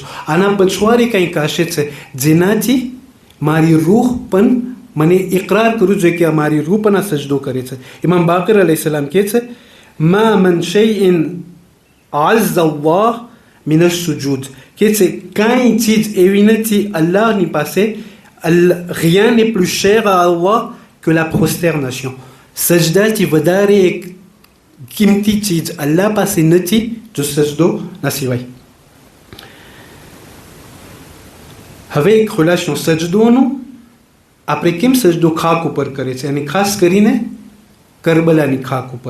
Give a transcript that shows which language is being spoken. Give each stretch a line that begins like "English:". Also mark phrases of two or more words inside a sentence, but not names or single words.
Gujarati: આના પછવાડે કંઈ કાશે છે જેનાથી મારી રૂહ પણ મને ઇકરાર કરવું જોઈએ કે મારી રૂહ પણ આ સજદો કરે છે. ઇમામ બાકર અલૈહિસ સલામ કહે છે,
Arabic: ما من شيء أعز الله من السجود,
Gujarati: કે છે કાંઈ ચીજ એવી નથી અલ્લાહની પાસે,
French: rien n'est plus cher à Allah que la prosternation.
Gujarati: સજદાથી વધારે એક કિંમતી ચીજ અલ્લાહ પાસે નથી જો સજદો ના સિવાય. હવે એક ખુલાસો સજદોનું, આપણે કેમ સજદો ખાક ઉપર કરે છે, અને ખાસ કરીને કરબલાની ખાક ઉપર.